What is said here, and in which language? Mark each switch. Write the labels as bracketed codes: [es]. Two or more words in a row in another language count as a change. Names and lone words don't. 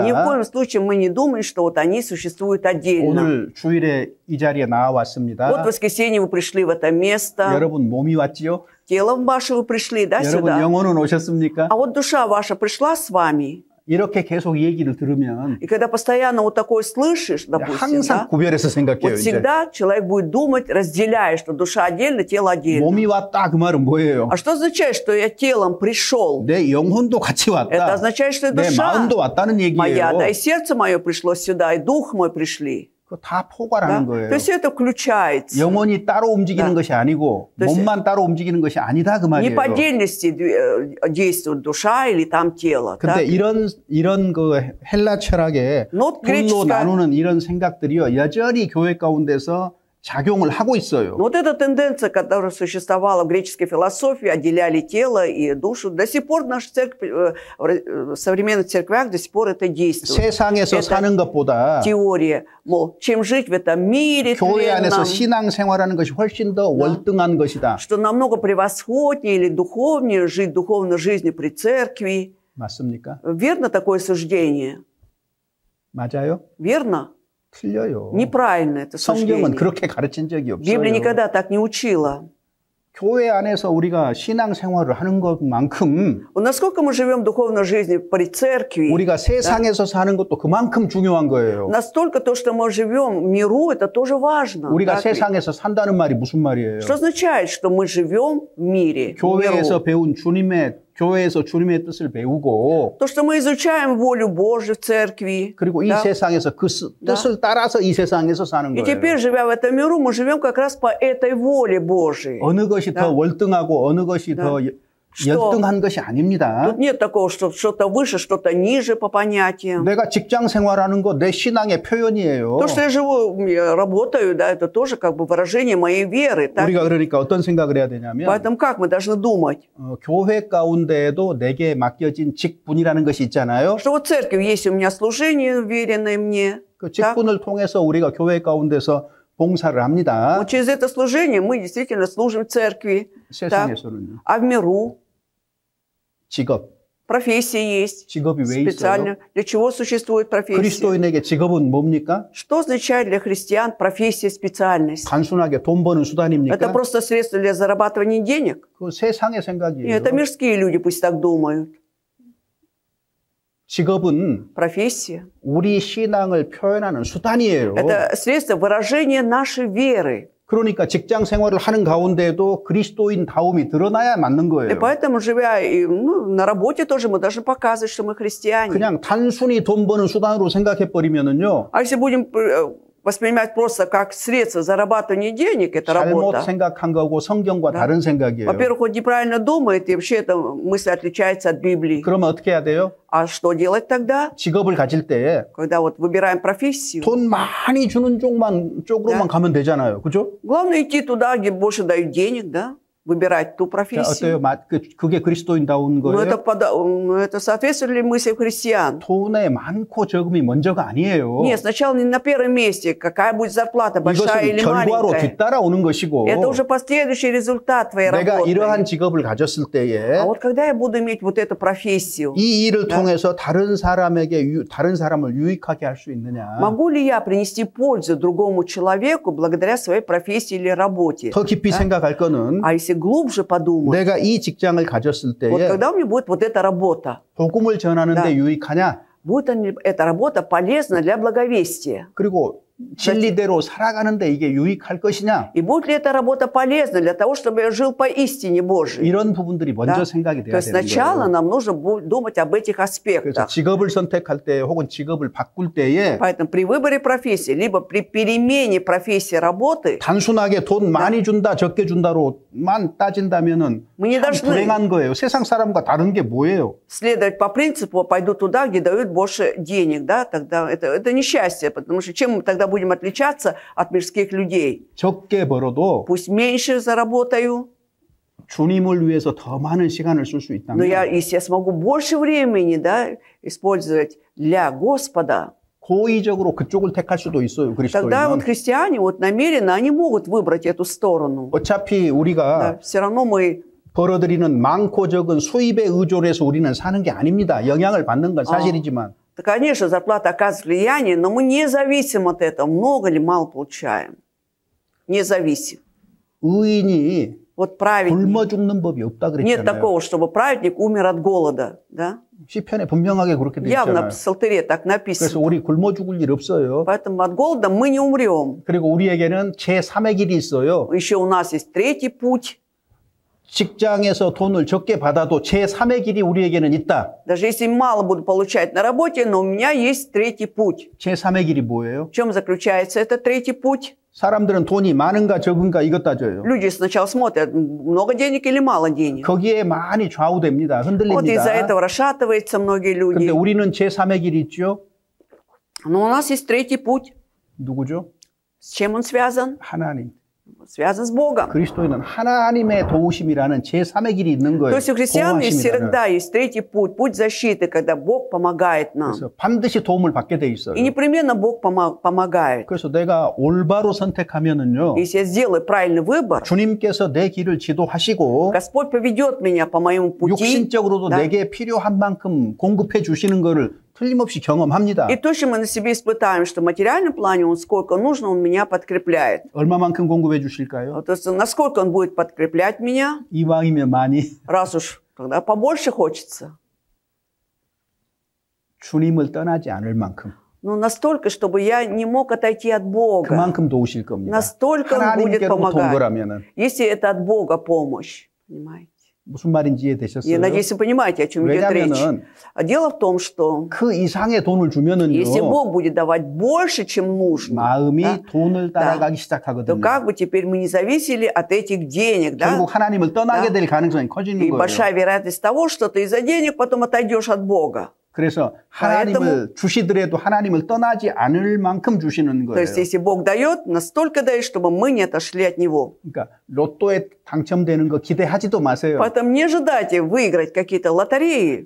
[ru] Ни в коем случае мы не думаем, что вот они существуют отдельно. [ko] 오늘 주일에 이 자리에 나와왔습니다. [ru] Вот в воскресенье вы пришли в это место. [ko] 여러분 몸이 왔지요? [ru] Телом ваше вы пришли, да, [ko] 여러분 [ru] сюда. [ko] 영혼은 오셨습니까? [ru] А вот душа ваша пришла с вами. [ko] 이렇게 계속 얘기를 들으면 [ru] И когда постоянно вот такое слышишь, допустим, [ko] 항상 [ru] да, [ko] 구별해서 생각해요. [ru] вот [ko] 이제. [ru] всегда человек будет думать, разделяя, что душа отдельно, тело отдельно. [ko] 몸이 왔다 그 말은 뭐예요? [ru] А что означает, что я телом пришел? [ko] 내 영혼도 같이 [ru] Это [ko] 왔다. [ru] означает, что и [ko] 내 [ru] душа [ko] 마음도 왔다는 [ru] моя, [ko] 얘기예요. [ru] да, и сердце мое пришло сюда, и дух мой пришли. [ko] 그거 다 [ru] Да? [ko] 포괄하는 거예요. [ru] То есть это включается. [ko] 영혼이 따로 움직이는 [ru] Да. [ko] 것이 아니고 [ru] То есть- [ko] 몸만 따로 움직이는 것이 아니다 그 [ru] Не [ko] 말이에요. [ru] по отдельности действует душа или там тело. [ko] 근데 [ru] так? [ko] 이런 그 헬라 철학의 [ru] Но [ko] 둘로 [ru] греческая- [ko] 나누는 이런 생각들이요 여전히 교회 가운데서 작용을 하고 있어요. [ru] Но вот эта тенденция, которая существовала в греческой философии, отделяли тело и душу, до сих пор в нашей церкви, в современных церквях до сих пор это действует. [ko] 세상에서 [ru] Это [ko] 사는 것보다 [ru] теория, мол, чем жить в этом мире [ko] 교회 안에서 [ru] тленном, [ko] 신앙 생활하는 것이 훨씬 더 월등한 것이다. [ru] что намного превосходнее или духовнее жить духовной жизнью при церкви. [ko] 맞습니까? [ru] Верно такое суждение? [ko] 맞아요? [ru] Верно? [ko] 틀려요. [ru] Неправильно это [ko] 성경은 [ru] суждение. [ko] 그렇게 가르친 적이 없어요. [ru] Библия никогда так не учила. [ko] 교회 안에서 우리가 신앙 생활을 하는 것만큼 [ru] Вот насколько мы живем духовной жизнью при церкви, [ko] 우리가 세상에서 사는 것도 그만큼 중요한 거예요. [ru] настолько то, что мы живем в миру, это тоже важно. [ko] 우리가 [ru] так ведь? [ko] 세상에서 산다는 말이 무슨 말이에요? [ru] Что означает, что мы живем в мире, в [ko] 교회에서 [ru] миру? [ko] 배운 교회에서 주님의 뜻을 배우고 [ru] То, что мы изучаем волю Божию в церкви. [ko] 그리고 이 [ru] да? [ko] 세상에서 그 뜻을 따라서 이 세상에서 사는 [ru] И [ko] 거예요. [ru] теперь, живя в этом миру, мы живем как раз по этой воле Божией. [ko] 어느 것이 더 월등하고 어느 것이 더 열등한 것이 아닙니다. [ru] Тут нет такого, что что-то выше, что-то ниже по понятиям. [ko] 내가 직장 생활하는 거 내 신앙의 표현이에요. [ru] То, что я живу, я работаю, да, это тоже как бы выражение моей веры. Так? [ko] 우리가 그러니까 어떤 생각을 해야 되냐면 [ru] Поэтому как мы должны думать? [ko] 교회 가운데에도 내게 맡겨진 직분이라는 것이 있잖아요. [ru] Что вот в церкви есть у меня служение, уверенное мне. [ko] 그 직분을 통해서 우리가 교회 가운데서 봉사를 합니다. [ru] Вот через это служение мы действительно служим в церкви. [ko] 세상에서는요. [ru] А в миру [ko] 직업. [ru] профессия есть. [ko] 직업이 왜 있어요? [ru] Специально. Для чего существует профессия? [ko] 그리스도인에게 직업은 뭡니까? [ru] Что означает для христиан профессия, специальность? [ko] 단순하게 돈 버는 수단입니까? [ru] Это просто средство для зарабатывания денег? [ko] 그 세상의 생각이에요. [ru] Нет, это мирские люди пусть так думают. [ko] 직업은 [ru] Профессия. [ko] 우리 신앙을 표현하는 수단이에요. [ru] Это средство выражения нашей веры. [ko] 그러니까 직장 생활을 하는 가운데도 그리스도인다움이 드러나야 맞는 [ru] И [ko] 거예요. [ru] поэтому, живя на работе тоже, мы должны показывать, что мы христиане. [ko] 그냥 단순히 돈 버는 수단으로 생각해 버리면은요. [ru] А если будем воспринимать просто как средство зарабатывания денег, это [ko] 잘못 [ru] работа. [ko] 생각한 거고 성경과 다른 생각이에요. [ru] Во-первых, он неправильно думает, и вообще эта мысль отличается от Библии. [ko] 그러면 어떻게 해야 돼요? [ru] А что делать тогда, [ko] 직업을 가질 때 [ru] когда вот выбираем профессию? [ko] 돈 많이 주는 쪽으로만 가면 되잖아요. 그죠? [ru] Главное идти туда, где больше дают денег, да? Выбирать ту [ko] 자, [ru] профессию. [ko] 어때요? 그게 그리스도인다운 [ru] Но [ko] 거예요? [ru] это соответствует ли мысли христиан? [ko] 돈에 많고 적음이 먼저가 아니에요. [ru] Нет, сначала не на первом месте, какая будет зарплата, большая [ko] 이것은 [ru] или [ko] 결과로 [ru] маленькая. [ko] 뒤따라오는 것이고 [ru] Это уже последующий результат твоей [ko] 내가 이러한 [ru] работы. [ko] 직업을 가졌을 때에 [ru] А вот когда я буду иметь вот эту профессию, [ko] 이 일을 통해서 다른 사람을 유익하게 할 수 있느냐? [ru] могу ли я принести пользу другому человеку благодаря своей профессии или работе? [ko] 더 깊이 생각할 거는 [ru] А если глубже подумать, [ko] 내가 이 직장을 가졌을 [ru] вот [ko] 때에 [ru] когда у меня будет вот эта работа, [ko] 복음을 전하는데 유익하냐? [ru] будет ли эта работа полезна для благовестия? [ko] 그리고 진리대로 살아가는데 이게 유익할 것이냐? [ru] И будет ли эта работа полезна для того, чтобы я жил по истине Божией? [ko] 이런 부분들이 먼저 [ru] Да? [ko] 생각이 [ru] То [ko] 돼야 [ru] есть [ko] 되는 [ru] сначала [ko] 거예요. [ru] нам нужно думать об этих [ko] 그래서 [ru] аспектах. [ko] 직업을 선택할 때 혹은 직업을 바꿀 때에 [ru] Поэтому при выборе профессии, либо при перемене профессии работы, [ko] 단순하게 돈 많이 준다, 적게 준다로만 따진다면은 [ru] Мы не [ko] 참 [ru] должны [ko] 불행한 거예요. 세상 사람과 다른 게 뭐예요? [ru] следовать по принципу «пойду туда, где дают больше денег», да? Тогда это несчастье, потому что чем мы тогда будем отличаться от мирских людей? [ko] 적게 벌어도 [ru] Пусть меньше заработаю, [ko] 주님을 위해서 더 많은 시간을 쓸 수 [ru] но [ko] 있다면 [ru] если я смогу больше времени, да, использовать для Господа, [ko] 고의적으로 그쪽을 택할 수도 있어요. [ru] тогда вот [ko] 그리스도인은. [ru] христиане вот намеренно, они могут выбрать эту сторону. [ko] 어차피 우리가 [ru] Да, все равно мы [ko] 벌어들이는 많고 적은 수입에 의존해서 우리는 사는 게 아닙니다. 영향을 받는 건 사실이지만 [ru] Да, конечно, зарплата оказывает влияние, но мы не зависим от этого, много или мало получаем. Не зависим. [ko] 의인이 [ru] Вот праведник. [ko] 굶어 죽는 법이 없다 [ru] Нет [ko] 그랬잖아요. [ru] такого, чтобы праведник умер от голода. Да? [ko] 시편에 분명하게 그렇게 돼 [ru] Явно [ko] 있잖아요. [ru] в Псалтыре так [ko] 그래서 [ru] написано. [ko] 우리 굶어 죽을 일 없어요. [ru] Поэтому от голода мы не умрем. [ko] 그리고 우리에게는 제3의 길이 있어요. [ru] Еще у нас есть третий путь. [ko] 직장에서 돈을 적게 받아도 제3의 길이 우리에게는 있다. [ru] Даже если мало буду получать на работе, но у меня есть третий путь. [ko] 제3의 길이 뭐예요? [ru] В чем заключается этот третий путь? [ko] 사람들은 돈이 많은가 적은가 이것 따져요. [ru] Люди сначала смотрят, много денег или мало денег. [ko] 거기에 많이 좌우됩니다. [ru] Вот из-за [ko] 흔들립니다. [ru] этого расшатываются многие [ko] 근데 [ru] люди. [ko] 우리는 제3의 길이 있죠. [ru] Но у нас есть третий путь. [ko] 누구죠? [ru] С чем он связан? [ko] 하나님. [ru] Связан с Богом. [ko] 그리스도인은 하나님의 도우심이라는 제3의 길이 있는 거예요. [ru] То есть у христиан есть [ko] 보호하심이라는. [ru] всегда есть третий путь, путь защиты, когда Бог помогает нам. [ko] 그래서 반드시 도움을 받게 돼 있어요. [ru] И непременно Бог помогает. [ko] 그래서 내가 올바로 선택하면은요. [ru] Если я сделаю правильный выбор, [ko] 주님께서 내 길을 지도하시고 [ru] Господь поведет меня по моему пути. [ko] 육신적으로도 [ru] Да? [ko] 내게 필요한 만큼 공급해 주시는 것을 틀림없이 경험합니다. [ru] И точно мы на себе испытаем, что в материальном плане Он сколько нужно, Он меня подкрепляет. [ko] 얼마만큼 공급해 주실까요? [ru] Вот, то есть, насколько Он будет подкреплять меня, [ko] 이왕이면 많이 [ru] раз уж тогда побольше хочется. [ko] 주님을 떠나지 않을 만큼 [ru] Но настолько, чтобы я не мог отойти от Бога. [ko] 그만큼 도우실 겁니다. [ru] Настолько Он будет [ko] 하나님께로부터 온 [ru] помогать. [ko] 거라면은 [ru] Если это от Бога помощь, понимаете? [ko] 무슨 말인지 [ru] Я [ko] 이해되셨어요? [ru] надеюсь, вы понимаете, о чем идет речь. [ko] 왜냐하면은 [ru] Дело в том, что [ko] 그 이상의 돈을 주면은요, [ru] если Бог будет давать больше, чем нужно, [ko] 마음이 [ru] да, [ko] 돈을 따라가기 [ru] то [ko] 시작하거든요. [ru] как бы теперь мы не зависели от этих денег, да? [ko] 결국 하나님을 떠나게 [ru] Да. [ko] 될 가능성이 커지는 [ru] И [ko] 거예요. [ru] большая вероятность того, что ты из-за денег потом отойдешь от Бога. [ko] 그래서 하나님을 주시더라도 하나님을 떠나지 않을 만큼 주시는 [ru] То [ko] 거예요. [ru] есть, если Бог дает, настолько дает, чтобы мы не отошли от Него. [ko] 그러니까 로또에 당첨되는 거 기대하지도 마세요. [ru] Поэтому не ожидайте выиграть какие-то лотереи.